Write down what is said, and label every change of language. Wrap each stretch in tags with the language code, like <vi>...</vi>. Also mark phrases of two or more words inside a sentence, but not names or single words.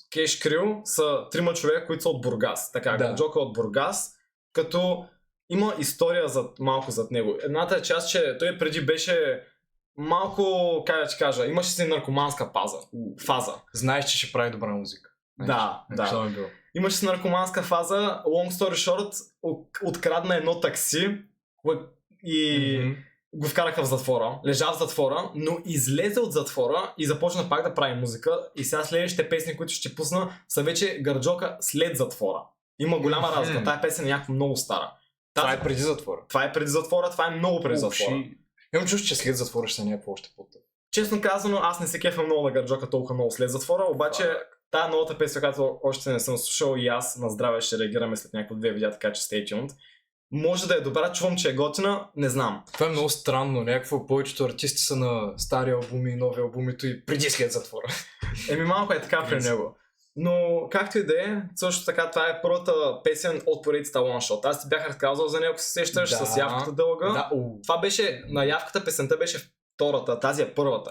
<bg>Кеш Крил са трима човека, които са от Бургас. Така, Гарджока от Бургас, като има история малко зад него. Едната е част, че той преди беше малко, как да ти кажа, имаше си наркоманска фаза. Знаеш, че ще прави добра музика. Да. Имаше си наркоманска фаза,</bg> <en>long story short,</en> <bg>открадна едно такси и го вкараха в затвора, лежа в затвора, но излезе от затвора и започна пак да прави музика и сега следващите песни, които ще пусна, са вече Гарджока след затвора. Има голяма разлика, тая песен е някакво много стара. Това е преди затвора. Това е много преди затвора. Имам чувство, че след затвора ще са някакво още по-тъп. Честно казано, аз не се кефам много на Гарджока толкова много след затвора, обаче тая новата песен, която още не съм слушал и аз на здраве ще реагираме след някакво 2 видеа, така че</bg> <en>stay tuned.</en> <bg>Може да е добра, чувам, че е готина, не знам. Това е много странно, някакво повечето артисти са на стари албуми и нови албуми и преди след затвора. Малко е така при него. Но както и да е, също така това е първата песен от поредицата One Shot. Аз ти бях разказал за него, ако се сещаш, с явката дълга. Това беше, на явката песента беше втората, тази е първата.</bg>